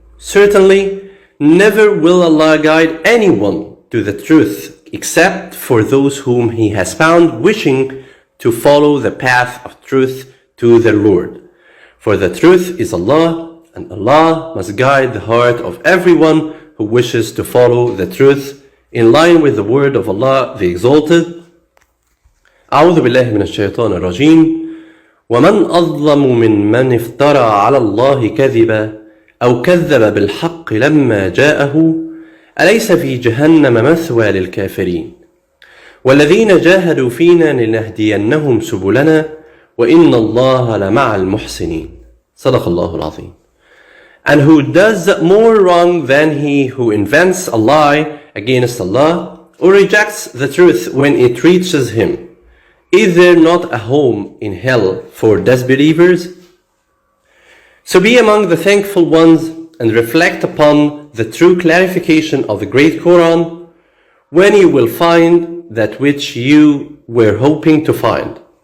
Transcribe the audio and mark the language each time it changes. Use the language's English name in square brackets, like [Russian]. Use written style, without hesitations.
[English] Certainly, never will Allah guide anyone to the truth except for those whom He has found wishing to follow the path of truth to their Lord. For the truth is Allah, and Allah must guide the heart of everyone who wishes to follow the truth in line with the word of Allah, the Exalted. [Arabic] أعوذ بالله من الشيطان الرجيم ومن أظلم ممن افترى على الله كذبا أو كذب بالحق لما جاءه أليس في جهنم مثوى للكافرين والذين جاهدوا فينا لنهدينهم سبلنا وإن الله لمع المحسنين. صدق الله العظيم. [English] And who does more wrong than he who invents a lie against Allah or rejects the truth when it reaches him? Is there not a home in hell for disbelievers? So be among the thankful ones and reflect upon the true clarification of the great Quran when you will find that which you were hoping to find.